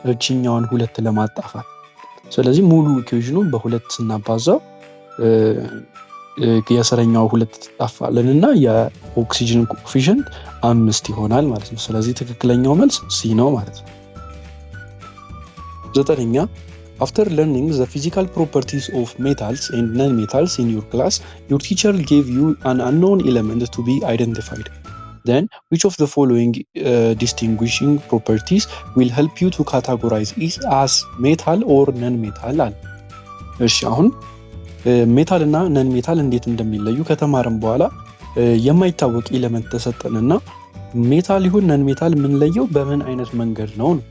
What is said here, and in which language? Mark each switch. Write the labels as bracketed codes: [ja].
[am] እቺኛውን 2 ለማጣፋት። ስለዚህ ሙሉ ኢኩዌሽኑን በ2 ስናባዛው የሰረኛው 2 ትጣፋለን እና የኦክሲጅን ኮኤፊሽንት 5 ይሆናል ማለት ነው። ስለዚህ ትክክለኛው መልስ ሲ ነው ማለት ነው። 9ኛ [en] After learning the physical properties of metals and non-metals in your class, your teacher gave you an unknown element to be identified. Then, which of the following distinguishing properties will help you to categorize it as metal or non-metal? [am] እሺ አሁን ሜታል እና ነን ሜታል እንዴት እንደሚለዩ ከተማረም በኋላ የማይታወቅ ኤሌመንት ተሰጠንና ሜታል ይሁን ነን ሜታል የምንለየው በምን አይነት መንገድ ነው?